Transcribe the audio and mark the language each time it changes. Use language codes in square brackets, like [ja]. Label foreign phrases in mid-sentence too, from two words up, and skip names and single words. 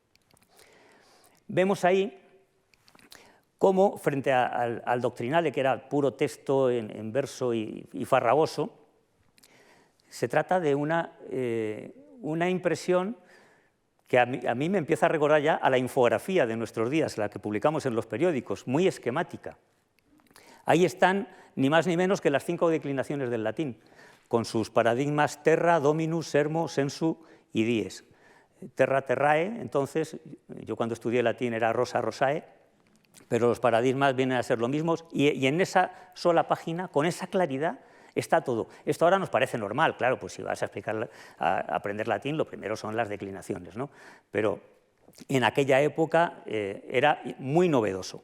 [es] Vemos ahí cómo, frente al doctrinale, que era puro texto en verso y farragoso, se trata de una impresión que a mí me empieza a recordar ya a la infografía de nuestros días, la que publicamos en los periódicos, muy esquemática. Ahí están ni más ni menos que las 5 declinaciones del latín, con sus paradigmas [la] terra, dominus, sermo, sensu [es] y dies. [la] Terra, terrae, [es] entonces, yo cuando estudié latín era [la] rosa, rosae, [es] pero los paradigmas vienen a ser lo mismo, y en esa sola página, con esa claridad, está todo. Esto ahora nos parece normal, claro, pues si vas a aprender latín, lo primero son las declinaciones, ¿no? Pero en aquella época era muy novedoso.